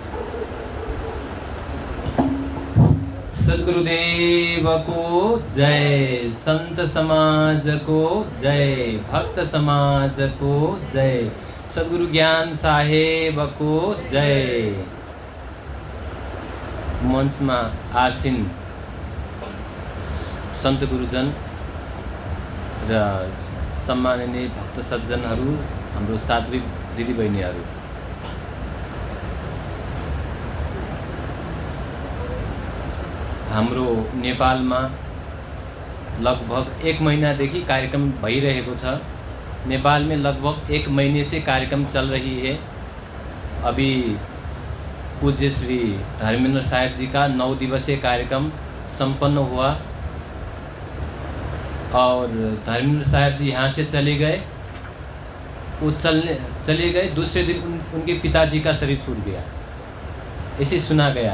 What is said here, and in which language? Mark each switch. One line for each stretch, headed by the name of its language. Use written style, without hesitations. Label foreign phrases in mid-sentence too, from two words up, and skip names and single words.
Hindi: सद्गुरुदेव को जय, संत समाज को जय, भक्त समाज को जय, सद्गुरु ज्ञान साहेब को जय।
Nepali: मंच में आसीन संत गुरुजन र सम्माननीय भक्त सज्जनहरू, हाम्रो सात्विक दिदीबहिनीहरू, हाम्रो नेपालमा लगभग 1 महीनादेखि कार्यक्रम भइरहेको छ।
Hindi: नेपाल में लगभग 1 महीने से कार्यक्रम चल रही है। अभी पूज्य श्री धर्मेंद्र साहब जी का 9 दिवसीय कार्यक्रम संपन्न हुआ और धर्मेंद्र साहब जी यहाँ से चले गए। वो चले गए, दूसरे दिन उनके पिताजी का शरीर छूट गया, इसे सुना गया।